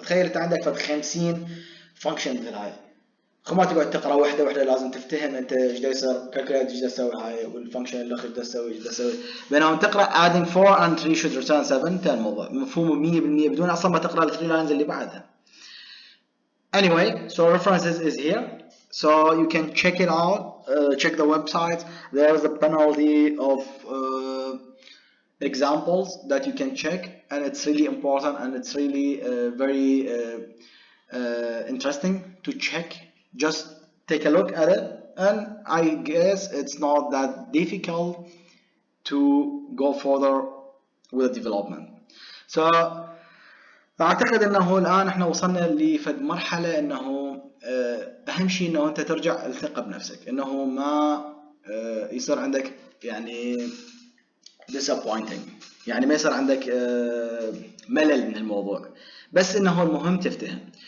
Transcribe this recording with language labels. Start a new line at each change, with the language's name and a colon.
Arabic: تخيل انت عندك فد 50 فانكشن مثل هاي، ما تقعد تقرا وحده وحده، لازم تفتهم انت ايش دا يصير، كالكوليت ايش دا تسوي هاي، والفانكشن اللي اخذ دا تسوي ايش دا تسوي، بينما تقرا
English: adding 4 and 3 should return 7
Arabic: انتهى الموضوع، مفهوم 100% بدون اصلا ما تقرا ال 3 لاينز اللي بعدها.
English: Anyway, so references is here, so you can check it out, check the website. There's a penalty of examples that you can check, and it's really important and it's really very interesting to check. Just take a look at it, and I guess it's not that difficult to go further with the development.
Arabic: So اعتقد انه الان احنا وصلنا لفد مرحله انه اهم شيء انه انت ترجع الثقه بنفسك، انه ما يصير عندك يعني disappointing، يعني ما يصير عندك ملل من الموضوع، بس انه المهم تفتهم.